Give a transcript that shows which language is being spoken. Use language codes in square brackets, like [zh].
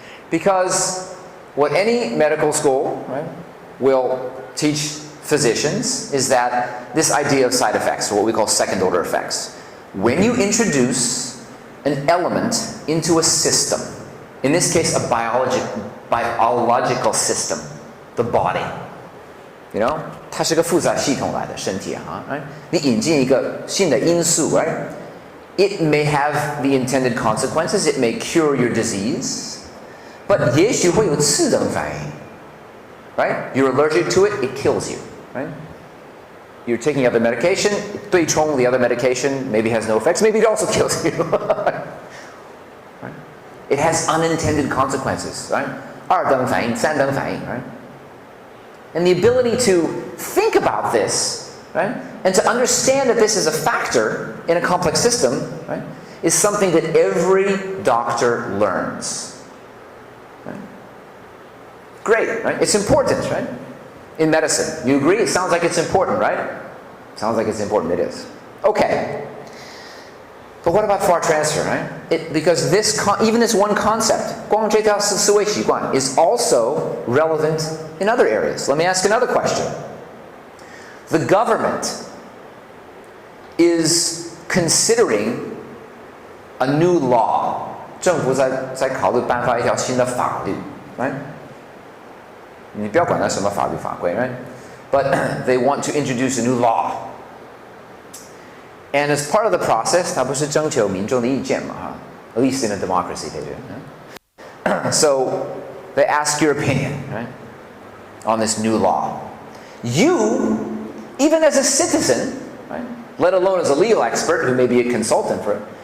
[en] Because what any medical school, right, will teach physicians is that this idea of side effects, or what we call second order effects. When you introduce an element into a system, in this case a biological system, the body, you know, [zh] 它是个复杂系统来的身体啊 [en] right? [zh] 你引进一个新的因素 right? [en] It may have the intended consequences, it may cure your disease, but [zh] 也许会有次等反应 [en] right? You're allergic to it, it kills you, right? You're taking other medication, 对冲 the other medication maybe has no effects, maybe it also kills you. Right? It has unintended consequences, right? [zh] 二等反应, 三等反应, right? [en] And the ability to think about this, right? And to understand that this is a factor in a complex system, right? Is something that every doctor learns. Right? Great, right? It's important, right? In medicine. You agree? It sounds like it's important, right? Sounds like it's important. It is. Okay. But what about far transfer, right? Because even this one concept, [zh] 光这条思维习惯, [en] is also relevant in other areas. Let me ask another question. The government is considering a new law. [zh] 政府在考虑颁发一条新的法律, right? 你不要管它什么法律法规, right? [en] But they want to introduce a new law. And as part of the process, [zh] 它不是征求民众的意见嘛, [en] at least in a democracy they do. So they ask your opinion, right, on this new law. You, even as a citizen, right, let alone as a legal expert who may be a consultant for it,